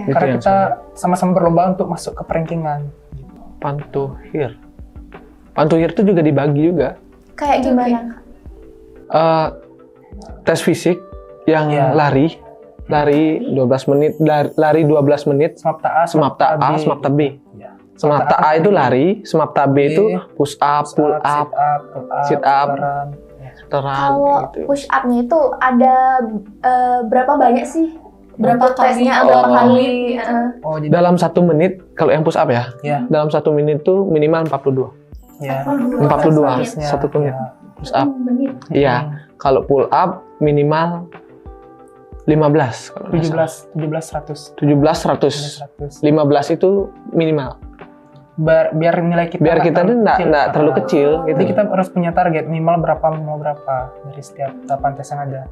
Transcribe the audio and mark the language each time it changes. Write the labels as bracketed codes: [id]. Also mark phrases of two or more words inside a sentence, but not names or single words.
[id] Karena kita sama-sama berlomba untuk masuk ke rankingan. Pantohir. Pantohir itu juga dibagi juga. Kayak gimana, Kak? Tes fisik yang lari 12 menit, lari 12 menit, Semapta A, Semapta A, Semapta B. Ya. Semapta A itu lari, Semapta B itu [en] push up, pull up, sit up, [id] Kalau [en] push up- [id] nya itu ada berapa banyak sih? Berapa tesnya? berapa kali? Oh, jadi dalam 1 menit, kalau yang [en] push up [id] ya, dalam 1 menit itu minimal 42. ya. 42, Tesnya, 1 menit. ya. [en] Push up. [id] Iya, kalau [en] pull up [id] minimal 15. Kalau 17, 100. 17, 100. 15 itu minimal. Biar nilai kita Biar kita tuh nggak terlalu kecil. Jadi Gitu. kita harus punya target minimal berapa dari setiap tahapan tes yang ada.